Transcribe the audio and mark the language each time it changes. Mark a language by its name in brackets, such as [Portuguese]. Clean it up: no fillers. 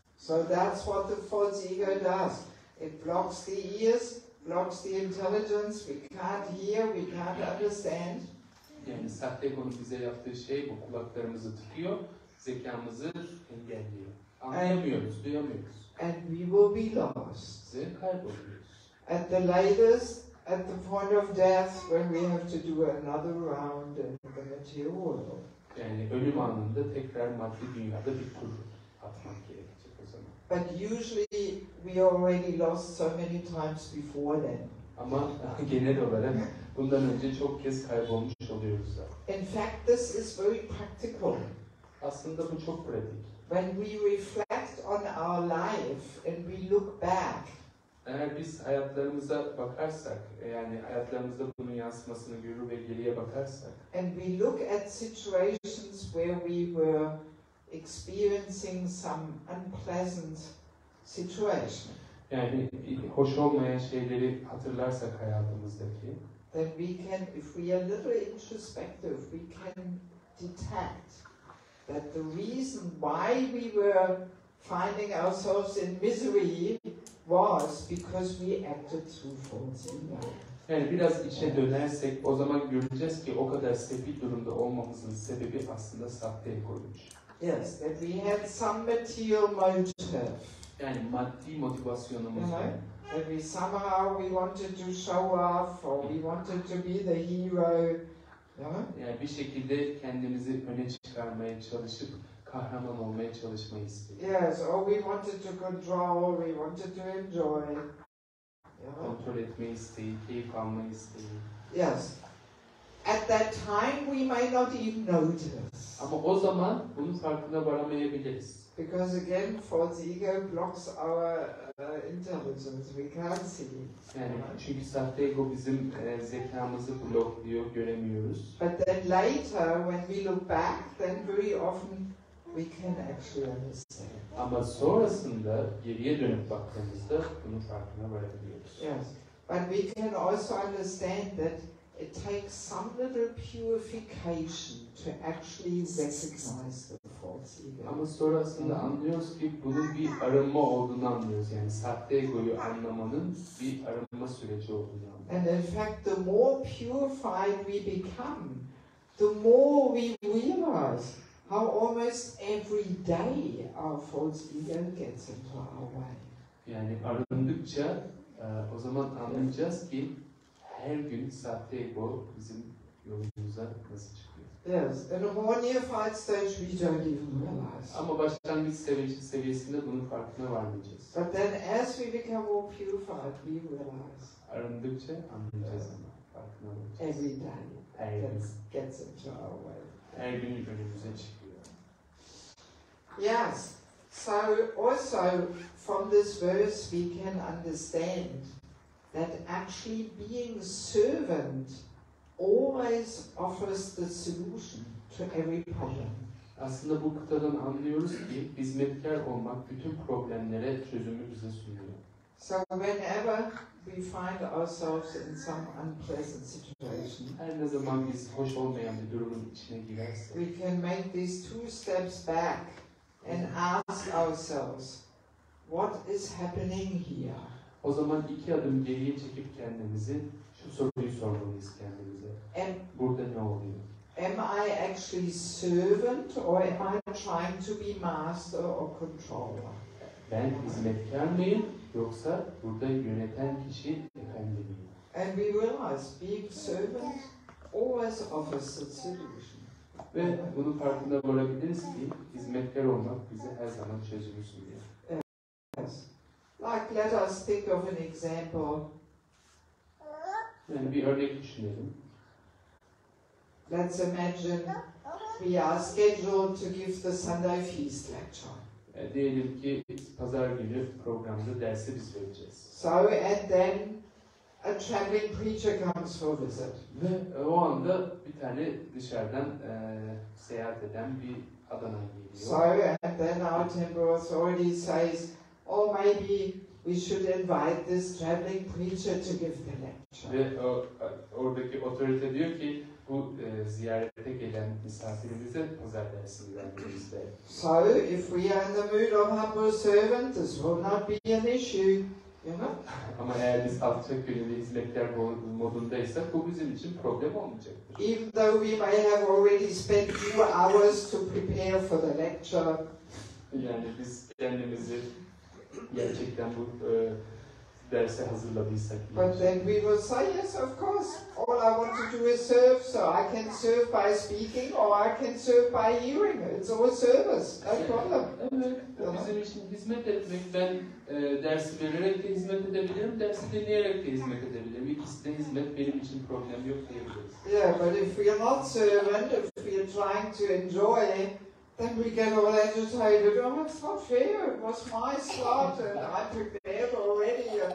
[English] So that's what the false ego does. It blocks the ears, blocks the intelligence. We can't hear, we can't understand. [Turkish] Yani sahte egonun bize yaptığı şey bu, kulaklarımızı tıkıyor, zekamızı engelliyor. Anlayamıyoruz, duyamıyoruz. [English] And we will be lost. [Turkish] Ve kayboluyoruz. [English] At the latest, at the point of death, when we have to do another round in the material world. [Turkish] Yani ölüm anında tekrar maddi dünyada bir tur atmak gerekecek o zaman. [English] But usually we already lost so many times before then. [Turkish] Ama genel olarak bundan önce çok kez kaybolmuş oluyoruz zaten. [English] In fact, this is very practical. [Turkish] Aslında bu çok pratik. [English] When we reflect on our life and we look back, [Turkish] Eğer biz hayatlarımıza bakarsak, yani hayatlarımızda bunun yansımasını görür ve geriye bakarsak, [English] and we look at situations where we were experiencing some unpleasant situation, [Turkish] yani hoş olmayan şeyleri hatırlarsak hayatımızdaki, [English] then we can, if we are a little introspective, we can detect that the reason why we were finding ourselves in misery was because we acted through false ego. [Turkish] Yani biraz içe dönersek o zaman göreceğiz ki o kadar sefil durumda olmamızın sebebi aslında sahte egoymuş. [English] Yes, that we had some material motive. [Turkish] Yani maddi motivasyonumuz var. [English] That we somehow we wanted to show off or we wanted to be the hero. [Turkish] Yani bir şekilde kendimizi öne çıkarmaya çalışıp kahraman olmaya çalışmayı istedik. [English] Yes, or we wanted to control, we wanted to enjoy. [Turkish] Kontrol etme isteği, keyif alma isteği. [English] Yes. At that time we may not even notice. [Turkish] Ama o zaman bunun farkına varamayabiliriz. [English] Because again, false ego blocks our intelligence. We can't see. [Turkish] Yani çünkü sahte ego bizim zekamızı blokluyor, göremiyoruz. [English] But then later, when we look back, then very often we can actually understand. [Turkish] Ama sonrasında geriye dönüp baktığımızda bunun farkına varabiliyoruz. [English] Yes. But we can also understand that it takes some little purification to actually recognize the false ego. [Turkish] Ama sonrasında anlıyoruz ki bunun bir arınma olduğunu anlıyoruz. Yani sahte egoyu anlamanın bir arınma süreci olduğunu anlıyoruz. [English] And in fact, the more purified we become, the more we realize how almost every day our false ego gets into our way. [Turkish] Yani arındıkça o zaman anlayacağız ki her gün sahte ego bizim yolumuza nasıl çıkıyor. [English] Yes, in a more neophyte stage we don't even realize. [Turkish] Ama başlangıç seviyesinde bunun farkına varmayacağız. [English] But then as we become more purified, we realize. [Turkish] Arındıkça anlayacağız ama farkına varacağız. [English] Every day [Turkish] Her gün. [English] gets into our way. [Turkish] Her gün önümüze çıkıyor. [English] Yes, so also from this verse we can understand that actually being servant always offers the solution to every problem. [Turkish] Aslında bu kıtadan anlıyoruz ki hizmetkar olmak bütün problemlere çözümü bize sunuyor. [English] So whenever we find ourselves in some unpleasant situation, [Turkish] Her ne zaman biz hoş olmayan bir durumun içine girersek, [English] we can make these two steps back and ask ourselves, what is happening here? [Turkish] o zaman 2 adım geriye çekip kendimizi şu soruyu sormalıyız kendimize. [English] And [Turkish] Burada ne oluyor? [English] am I actually servant or am I trying to be master or controller? [Turkish] Ben hizmetkar mıyım yoksa burada yöneten kişi efendi miyim? [English] And we realize being servant always offers a solution. [Turkish] Ve bunun farkında varabiliriz ki hizmetkar olmak bize her zaman çözümü sunuyor. [English] Yes. Like let us think of an example. [Turkish] Yani bir örnek düşünelim. [English] Let's imagine we are scheduled to give the Sunday feast lecture. [Turkish] Diyelim ki pazar günü programda dersi biz vereceğiz. [English] So and then a traveling preacher comes for a visit. [Turkish] Ve o anda bir tane dışarıdan seyahat eden bir Adana geliyor. [English] So and then our temple authority says, oh maybe we should invite this traveling preacher to give the lecture. [Turkish] Ve oradaki otorite diyor ki bu ziyarete gelen misafirimize pazar dersini vermemiz ister. [English] So if we are in the mood of humble servant, this will not be an issue, you know. [Turkish] Ama eğer biz alçak gönüllü hizmetler modundaysak bu bizim için problem olmayacaktır. [English] Even though we may have already spent 2 hours to prepare for the lecture. [Turkish] Yani biz kendimizi gerçekten bu derse hazırladıysak. [English] But then we will say, yes, of course, all I want to do is serve, so I can serve by speaking or I can serve by hearing. It's all service, no problem. [Turkish] Evet, bizim için hizmet etmek, ben dersi vererek de hizmet edebilirim, dersi dinleyerek de hizmet edebilirim. İkisi de hizmet, benim için problem yok diyebiliriz. [English] Yeah, but if we are not servant, if we are trying to enjoy, then we get all agitated. Oh, it's not fair. It was my slot and I prepared already.